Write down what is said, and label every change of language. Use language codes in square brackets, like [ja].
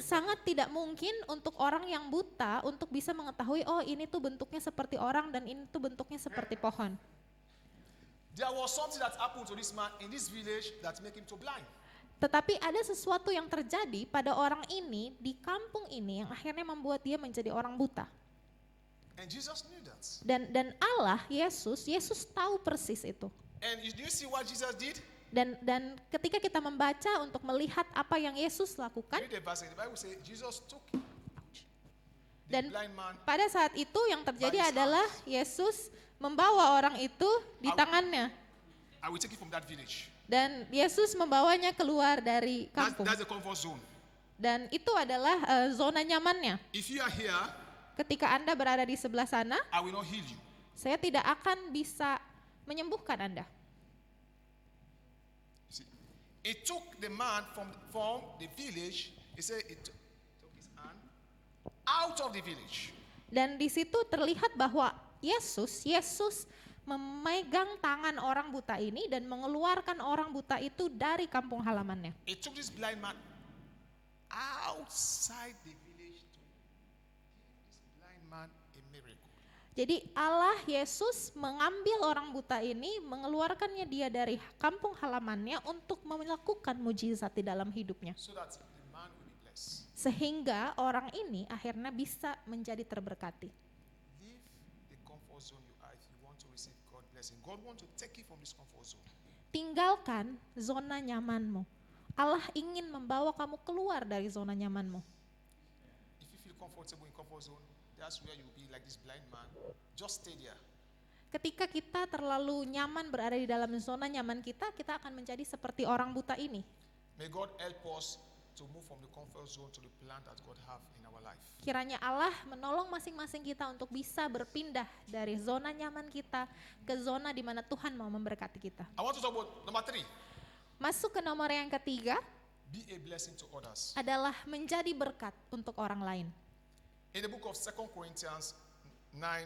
[id] sangat tidak mungkin untuk orang yang buta untuk bisa mengetahui oh ini tuh bentuknya seperti orang dan ini tuh bentuknya seperti pohon. [en] There was something that happened to this man in this village that make him to blind. [id] Tetapi ada sesuatu yang terjadi pada orang ini di kampung ini yang akhirnya membuat dia menjadi orang buta. [en] And Jesus knew that. [id] Dan Allah, Yesus tahu persis itu. [en] And do you see what Jesus did? [id] Dan ketika kita membaca untuk melihat apa yang Yesus lakukan, [en] Read the verse. The Bible says Jesus took the [id] dan [en] blind man. [id] pada saat itu yang terjadi adalah Yesus membawa orang itu di tangannya. [en] I will take you from that village. [id] Dan Yesus membawanya keluar dari kampung. [en] That's the comfort zone. [id] Dan itu adalah zona nyamannya. [en] If you are here, [id] Ketika Anda berada di sebelah sana, [en] I will not heal you. [id] saya tidak akan bisa menyembuhkan Anda. [en] You see, it took the man from the village. He said it took his hand out of the village. [id] Dan di situ terlihat bahwa Yesus memegang tangan orang buta ini dan mengeluarkan orang buta itu dari kampung halamannya. [en] It took this blind man outside the village to give this blind man a miracle. [id] Jadi Allah Yesus mengambil orang buta ini, mengeluarkannya dia dari kampung halamannya untuk melakukan mujizat di dalam hidupnya. [en] So that the man will be blessed. [id] Sehingga orang ini akhirnya bisa menjadi terberkati. [en] Leave the comfort zone you are if you want to receive God's blessing. God wants to take you from this comfort zone. [id] Tinggalkan zona nyamanmu. Allah ingin membawa kamu keluar dari zona nyamanmu. [en] If you feel comfortable in comfort zone, that's where you'll be like this blind man. Just stay there. [id] Ketika kita terlalu nyaman berada di dalam zona nyaman kita akan menjadi seperti orang buta ini. [en] May God help us to move from the comfort zone to the plan that God have in our life. [id] Kiranya Allah menolong masing-masing kita untuk bisa berpindah dari zona nyaman kita ke zona di mana Tuhan mau memberkati kita. [en] I want to talk about number 3. [id] Masuk ke nomor yang ketiga [en] Be a blessing to others. [id] adalah menjadi berkat untuk orang lain. [en] In the book of 2 Corinthians 9,